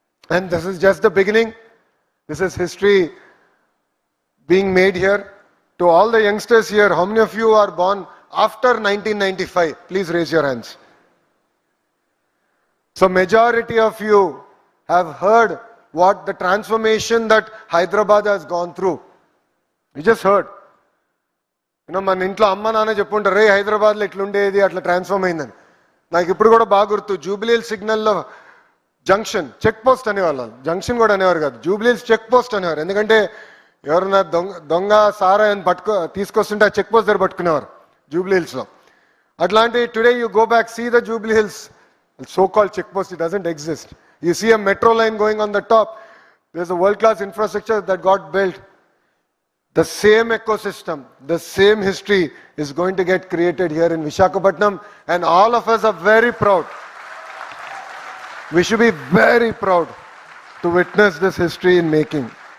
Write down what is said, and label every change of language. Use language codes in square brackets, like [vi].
[en] And this is just the beginning. This is history being made here. To all the youngsters here, how many of you are born after 1995? Please raise your hands. So majority of you have heard what the transformation that Hyderabad has gone through. You just heard. [te] మన ఇంట్లో అమ్మ నాన్న చెప్పుంటారు రే హైదరాబాద్లో ఇట్లుండేది అట్లా transform అయిందని. నాకు ఇప్పుడు కూడా బాగా గుర్తు, జూబ్లీహిల్స్ సిగ్నల్లో జంక్షన్ చెక్ పోస్ట్ అనేవాళ్ళు, జంక్షన్ కూడా అనేవారు కాదు, జూబ్లీహిల్స్ చెక్ పోస్ట్ అనేవారు. ఎందుకంటే ఎవరన్నా దొంగ సారా అని తీసుకొస్తుంటే ఆ చెక్ పోస్ట్ దగ్గర పట్టుకునేవారు జూబ్లీహిల్స్లో. అట్లాంటి [en] Today you go back, see the Jubilee Hills so-called check post, it doesn't exist. You see a metro line going on the top, there's a world-class infrastructure that got built. The same ecosystem, the same history is going to get created here in Visakhapatnam, and all of us are very proud. We should be very proud to witness this history in making.